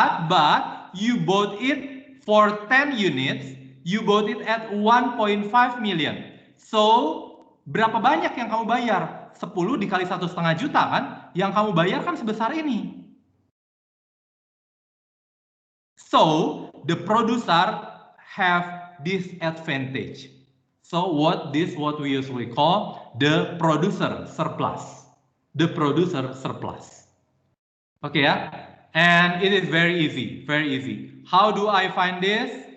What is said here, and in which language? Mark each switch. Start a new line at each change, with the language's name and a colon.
English: But you bought it for 10 units, you bought it at 1.5 million.
Indonesian: So berapa banyak yang kamu bayar? 10 dikali 1,5 juta kan? Yang kamu bayar kan sebesar ini.
English: So the producer have this advantage. So what we usually call the producer surplus. The producer surplus. Okay, yeah? And it is very easy, very easy. How do I find this?